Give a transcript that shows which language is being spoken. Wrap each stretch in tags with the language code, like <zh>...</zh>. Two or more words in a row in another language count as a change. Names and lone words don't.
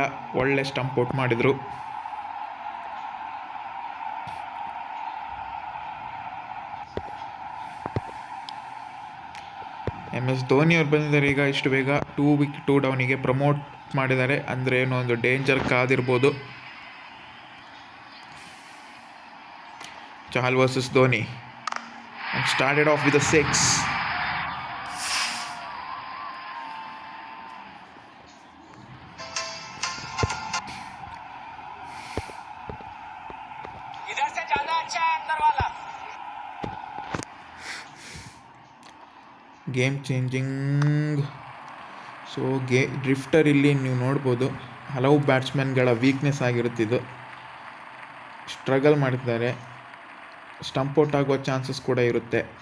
<kn>ಒಳ್ಳೆ</kn> <en>stump out</en> <kn>ಮಾಡಿದರು. MS ಧೋನಿ ಅವ್ರು ಬಂದಿದ್ದಾರೆ ಈಗ ಇಷ್ಟು ಬೇಗ. 2 ಡೌನಿಗೆ ಪ್ರಮೋಟ್ ಮಾಡಿದ್ದಾರೆ. ಅಂದರೆ ಏನೋ ಒಂದು ಡೇಂಜರ್ ಕಾದಿರ್ಬೋದು. ಚಹಲ್ ವರ್ಸಸ್ ಧೋನಿ.</kn> <en>And started off with a 6.</en> <hi>इधर से ज्यादा अच्छा है अंदर वाला.</hi> <en>game changing. so drifter</en> <kn>ಇಲ್ಲಿ ನೀವು ನೋಡ್ಬೋದು, ಹಲವು ಬ್ಯಾಟ್ಸ್ಮನ್ಗಳ ವೀಕ್ನೆಸ್ ಆಗಿರುತ್ತಿದ್ದು. ಸ್ಟ್ರಗಲ್ ಮಾಡ್ತಿದ್ದಾರೆ.</kn> <en>stump out</en> <kn>ಆಗುವ ಚಾನ್ಸಸ್ ಕೂಡ ಇರುತ್ತೆ.</kn>